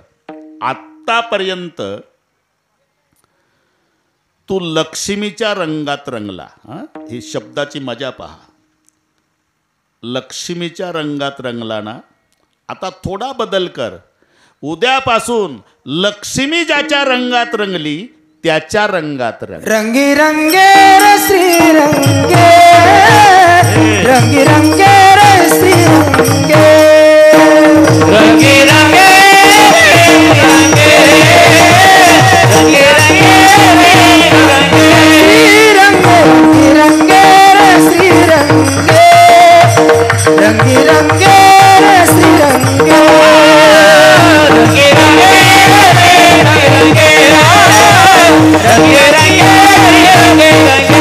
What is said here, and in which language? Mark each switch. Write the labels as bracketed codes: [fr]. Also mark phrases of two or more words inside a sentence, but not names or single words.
[mr] आत्तापर्यंत तू लक्ष्मीच्या रंगात रंगला. ही शब्दाची मजा पहा. लक्ष्मीच्या रंगात रंगला ना. आता थोडा बदल कर. उद्यापासून लक्ष्मी ज्याच्या रंगात रंगली त्याच्या रंगात रंग. रंगी रंगे रे श्री रंगे, रंगी रंगे रे श्री रंगे, रंगी रंगे रंगे, रंगी रंगे रे श्री रंगे, रंगी रंगे रे श्री रंगे, रंगी रंगे रंगे, रंगे रंगे रंगे रंगे.